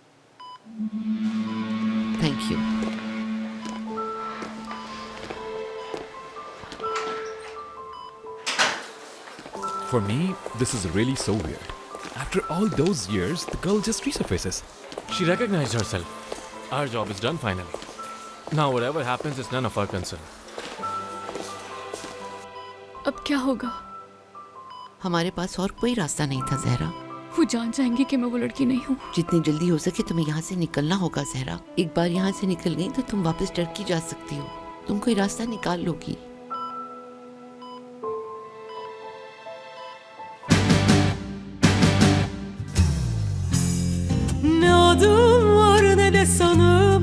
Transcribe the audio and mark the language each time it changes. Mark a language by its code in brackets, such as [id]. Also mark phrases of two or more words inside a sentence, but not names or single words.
[en] Thank you. For me, this is really so weird. After all those years, the girl just resurfaces. She recognized herself. Our job is done finally. Now whatever happens is none of our concern. [hi] अब क्या होगा? हमारे पास और कोई रास्ता नहीं था जहरा। वो जान जाएंगे कि मैं वो लड़की नहीं हूँ। जितनी जल्दी हो सके तुम्हें यहाँ से निकलना होगा जहरा। एक बार यहाँ से निकल गई तो तुम वापस टर्की जा सकती हो। तुम कोई रास्ता निकाल लोगी। [tr] Ne adım var ne de sanır